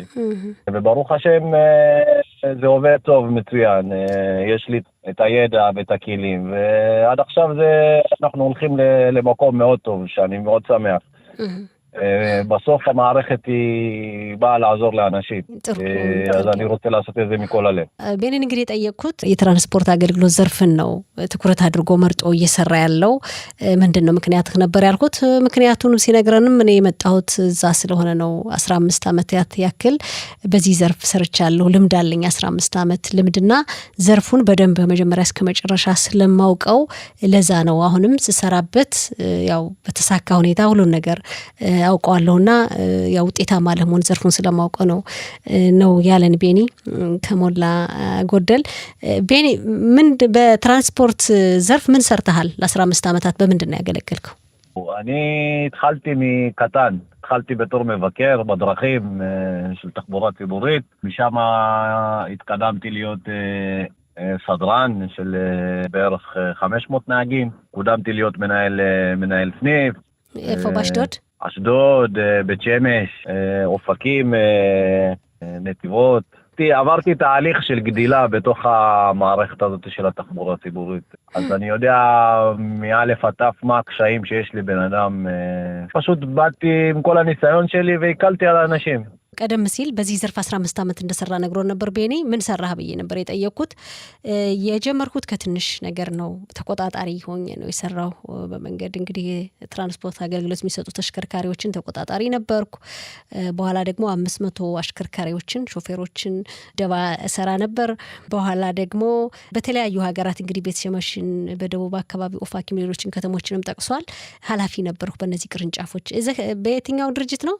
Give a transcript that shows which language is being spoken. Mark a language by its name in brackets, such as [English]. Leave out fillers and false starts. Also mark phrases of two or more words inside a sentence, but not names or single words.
[Hebrew] וברוך השם זה עובד טוב, מצוין. יש לי את הידע ואת הכלים, ועד עכשיו אנחנו הולכים למקום מאוד טוב, שאני מאוד שמח. בסוף המערכת היא באה לעזור לאנשים, אז אני רוצה לעשות את זה מכל הלב. [Amharic] ቤኒ እንግዲህ የጠየቅኩት የትራንስፖርት አገልግሎት ዘርፍን ነው ትኩረት አድርጎ መርጦ እየሰራ ያለው ምንድን ነው ምክንያት ነበር ያልኩት። ምክንያቱን ሲነግረንም እኔ የመጣሁት እዛ ስለሆነ ነው። 15 ዓመት ያክል በዚህ ዘርፍ ሰርቻለሁ። ልምድ አለኝ። 15 ዓመት ልምድና ዘርፉን በደንብ በመጀመሪያ እስከ መጨረሻ ስለማውቀው ለዛ ነው አሁንም ስሰራበት ያው በተሳካ ሁኔታ ሁሉን ነገር አውቀዋለሁና ያው ውጤታማ ለመሆን ዘርፉን ስለማውቀው ነው ያለን ቤኒ ከሞላ ጎደል። ቤኒ ምን በትራንስፖርት ዘርፍ ምን ሰርተሃል? ለ15 ዓመታት በምንድን ነው ያገለገልከው? [Hebrew] אני התחלתי מקטן, התחלתי בתור מבקר בדרכים של תחבורה ציבורית, משם התקדמתי להיות סדרן של בערך 500 נהגים, קודמתי להיות מנהל סניף. איפה באשדוד? אשדוד, בית שמש, אופקים, נתיבות. עברתי תהליך של גדילה בתוך המערכת הזאת של התחבורה הציבורית. אז אני יודע מא' עד ת' מה הקשיים שיש לי בן אדם. פשוט באתי עם כל הניסיון שלי והקלתי על האנשים. [Amharic] ቀደም ሲል በዚህ ዘርፍ 15 ዓመት እንደሰራ ነግሮ ነበር ቤኒ። ምን ሰራህ ብዬ ነበር የጠየቅኩት። የጀመርኩት ከትንሽ ነገር ነው። ተቆጣጣሪ ሆኜ ነው የሰራው በመንገድ እንግዲህ ትራንስፖርት አገልግሎት የሚሰጡ ተሽከርካሪዎችን ተቆጣጣሪ ነበርኩ። በኋላ ደግሞ 500 አሽከርካሪዎችን ሾፌሮችን ደባ ሰራ ነበር። በኋላ ደግሞ በተለያዩ ሀገራት እንግዲህ ቤት ሸመሽን በደቡብ አካባቢ ኦፋኪም ሌሎችን ከተሞችንም ጠቅሷል። ኃላፊ ነበርኩ በእነዚህ ቅርንጫፎች። በየትኛው ድርጅት ነው?